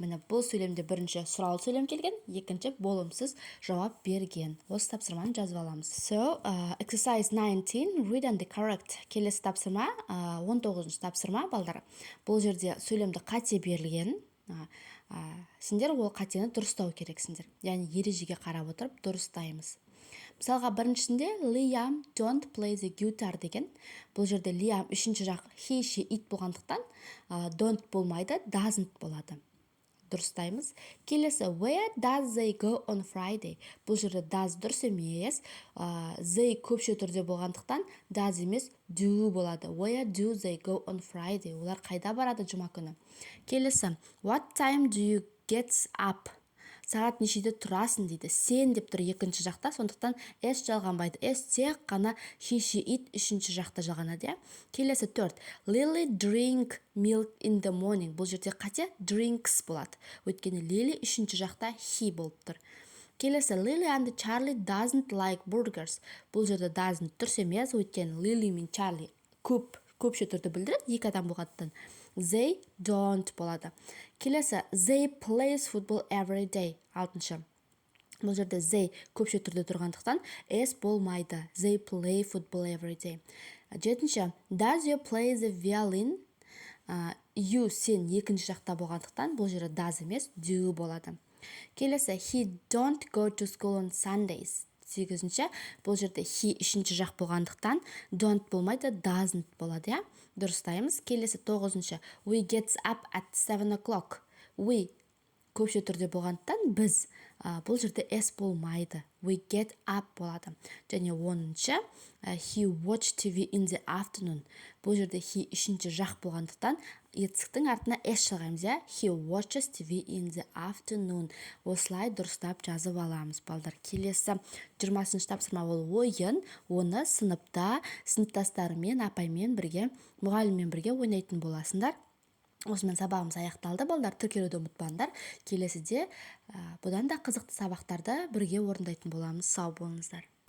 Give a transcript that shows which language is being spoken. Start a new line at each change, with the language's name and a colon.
Kazakh: Міне бұл сөйлемде бірінші сұраулы сөйлем келген, екінші болымсыз жауап берген. Осы тапсырманы жазып аламыз.
English: So, exercise 19, read and correct.
Kazakh: Келесі тапсырма, 19-шы тапсырма, балдар. Бұл жерде сөйлемді қате берілген. Сендер ол қатені дұрыстау керексіңдер. Яғни ережеге қарап отырып дұрыстаймыз. Мысалға біріншісінде
English: Liam don't play the guitar
Kazakh: деген. Бұл жерде Liam үшінші жақ he, she, it болғандықтан don't болмайды, doesn't болады. Дұрыстаймыз. Келесі
English: where does they go on Friday?
Kazakh: Бұл жерде does дұрыс емес. They көпше түрде болғандықтан does емес, do болады.
English: Where do they go on Friday?
Kazakh: Олар қайда барады жұма күні? Келесі
English: what time do you get up?
Kazakh: Сағат нешеде тұрасың дейді. Сен деп тұр екінші жақта, сондықтан s жалғанбайды. S тек қана he, she, it үшінші жақта жалғанады. Келесі 4.
English: Lily drink milk in the morning.
Kazakh: Бұл жерде қате drinks болады. Өйткені Lily үшінші жақта he болып тұр. Келесі
English: Lily and Charlie doesn't like burgers.
Kazakh: Бұл жерде doesn't дұрыс емес, өйткені Lily мен Charlie көпше түрді білдіреді, екі адам болғандықтан.
English: They don't
Kazakh: болады. Келесі,
English: they plays football every day. 6.
Kazakh: Бұл жерде they көпше түрде тұрғандықтан s болмайды.
English: They play football every day. 7. Does you play the violin?
Kazakh: You сен екінші жақта болғандықтан бұл жерде does емес, do болады. Келесі,
English: he don't go to school on Sundays. 8.
Kazakh: Бұл жерде he үшінші жақ болғандықтан don't болмайды, doesn't болады. Дұрыстаймыз. Келесі
English: 9. We gets up at 7 o'clock.
Kazakh: We көпше түрде болғандықтан біз, бұл жерде s болмайды. We get up болады. Және 10.
English: He watch TV in the afternoon.
Kazakh: Бұл жерде he үшінші жақ болғандықтан етістіктің артына s жалғаймыз.
English: He watches TV in the afternoon.
Kazakh: Осылай дұрыстап жазып аламыз, балдар. Келесі 20-шы тапсырма ол ойын. Оны сыныпта сыныптастарымен, апаймен бірге, мұғаліммен бірге ойнайтын боласыңдар. Осымен сабағымыз аяқталды, балдар. Тіркелуді ұмытпаңдар. Келесіде бұдан да қызықты сабақтарды бірге орындайтын боламыз. Сау болыңыздар.